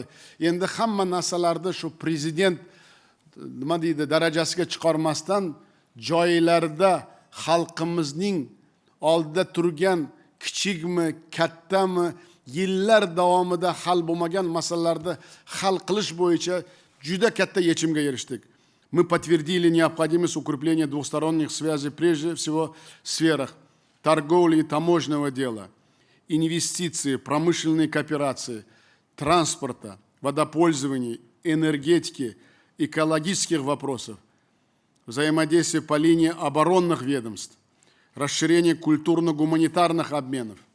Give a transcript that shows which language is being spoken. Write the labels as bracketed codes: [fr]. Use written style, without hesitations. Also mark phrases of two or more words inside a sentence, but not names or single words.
[uz] Endi hamma narsalarni shu prezident nima deydi, darajasiga chiqarmasdan joylarda xalqimizning oldida turgan kichikmi, kattami, yillar davomida hal bo'lmagan masalalarni hal qilish bo'yicha juda katta yechimga erishdik. [ru] Мы подтвердили необходимость укрепления двусторонних связей прежде всего в сферах торговли и таможенного дела, инвестиции, промышленной кооперации, транспорта, водопользования, энергетики, экологических вопросов, взаимодействия по линии оборонных ведомств, расширение культурно-гуманитарных обменов.